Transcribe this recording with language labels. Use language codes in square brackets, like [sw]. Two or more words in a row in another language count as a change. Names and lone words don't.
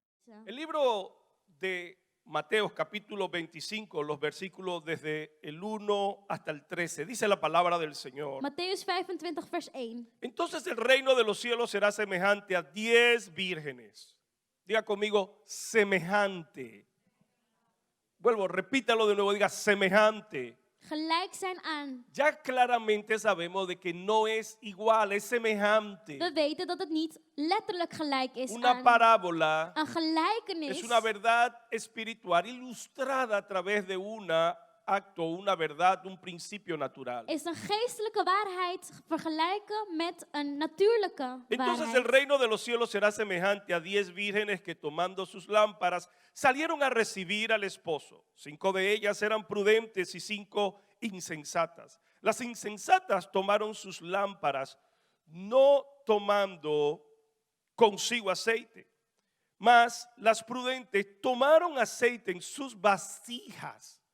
[nl] lezen. [es] El libro de Mateo capítulo 25, los versículos desde el 1 hasta el 13, dice la palabra del Señor. [nl] Mattheüs 25 vers 1. [es] Entonces el reino de los cielos será semejante a 10 vírgenes. Diga conmigo, semejante. Vuelvo, repítalo de nuevo, diga semejante. [nl] Gelijk zijn aan. [es] Ya claramente sabemos de que no es igual, es semejante. [nl] We weten dat het niet letterlijk gelijk is [es] Una [nl] aan. [es] parábola [nl] Een gelijkenis [es] es una verdad espiritual ilustrada a través de una acto, una verdad, un principio natural. [nl] is een geestelijke waarheid vergelijken met een natuurlijke [es] Entonces el [nl] waarheid. [es] reino de los cielos será semejante a 10 vírgenes que tomando sus lámparas salieron a recibir al esposo. 5 de ellas eran prudentes y 5 insensatas. Las insensatas tomaron sus lámparas no tomando consigo aceite, mas las prudentes tomaron aceite en sus vasijas.